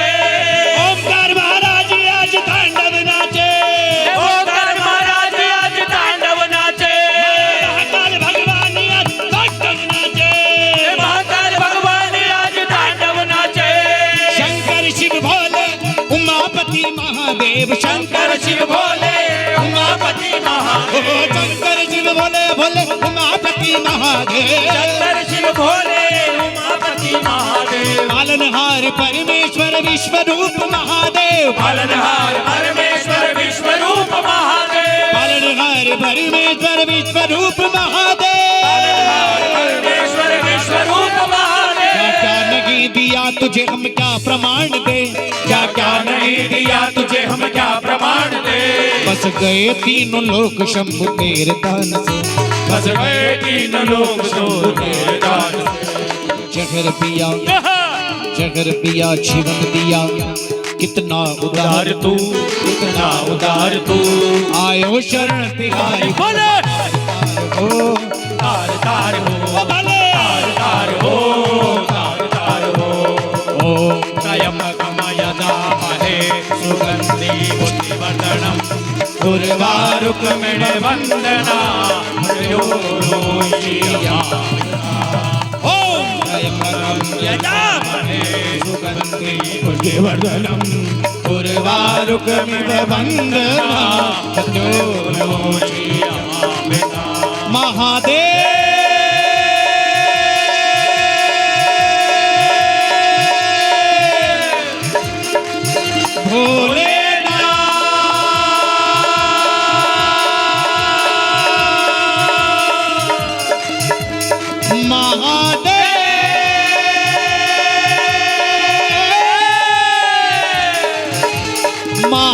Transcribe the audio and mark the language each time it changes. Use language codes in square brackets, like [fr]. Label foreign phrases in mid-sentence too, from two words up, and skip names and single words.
[hi] ओमकार महाराज आज तांडव नाचे ओंकार महाराज आज तांडव नाचे महाकाल भगवान आज तांडव नाचे महाकाल भगवान आज तांडव नाचे शंकर शिव भोले उमापति महादेव शंकर शिव भोले उमापति महादेव शंकर शिव भोले भोले उमापति महादेव शंकर शिव भोले उमापति महादेव पालनहार परमेश्वर विश्व रूप महादेव पालनहार परमेश्वर विश्व रूप महादेव पालनहार परमेश्वर विश्व रूप महादेव पालनहार परमेश्वर विश्व रूप महादेव क्या नहीं दिया तुझे हम क्या प्रमाण दे क्या क्या नहीं दिया तुझे हम क्या प्रमाण दे बस गए तीनों लोक शंभु तेरे दान से बस गए तीन लोग तो तेरे दान जहर पिया से जहर पिया जीवन दिया कितना उदार तू कितना उदार तू आयो शरण तिहारी बोले हो तार तार हो भले तार हो तार तार हो ओम [sa] त्र्यंबकम यजामहे सुगंधि पुष्टिवर्धनम् उर्वारुकमिव वन्दना ओम त्र्यंबकं यजामहे सुगंधि पुष्टिवर्धनम् उर्वारुकमिव वन्दना [hi] महादेव भोलेनाथ महादेव